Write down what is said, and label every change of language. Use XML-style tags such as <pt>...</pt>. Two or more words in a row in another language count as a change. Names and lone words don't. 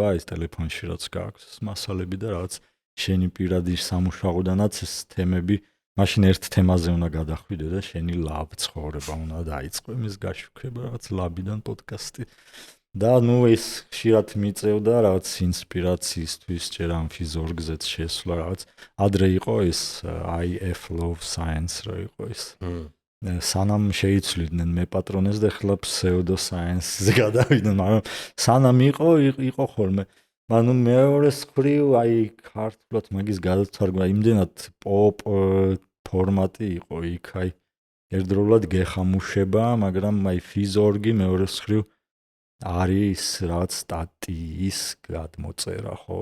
<ka>ეს ტელეფონში რაც გააქვს მასალები და რაღაც შენი პირადი სამუშაოდანაც ეს თემები მაშინ ერთ თემაზე უნდა გადახვიდე და შენი ლაბ ცხოვრება უნდა დაიწყო იმის გაშუქება რაღაც ლაბიდან პოდკასტი და ნუ ეს ხშირად მიწევდა რაღაც ინსპირაციისთვის ჯერ ამ Fizork-ზეც შესვლა რაღაც ადრე იყო ეს IF Love Science რო იყო ეს სანამ შეიცვლიდნენ მე პატრონეს და ხლა</ka> <en>pseudo science-</en> <ka>ზე გადავიდნენ მაგრამ სანამ იყო ხოლმე ანუ მეორეს მხრივ აი ქართულად მაგის გადათარგმნა იმდენად პოპ ფორმატი იყო იქ აი ერთდროულად გეხამუშება მაგრამ აი Fizork-ი მეორეს მხრივ არის რაღაც სტატიის გადმოწერა ხო</ka>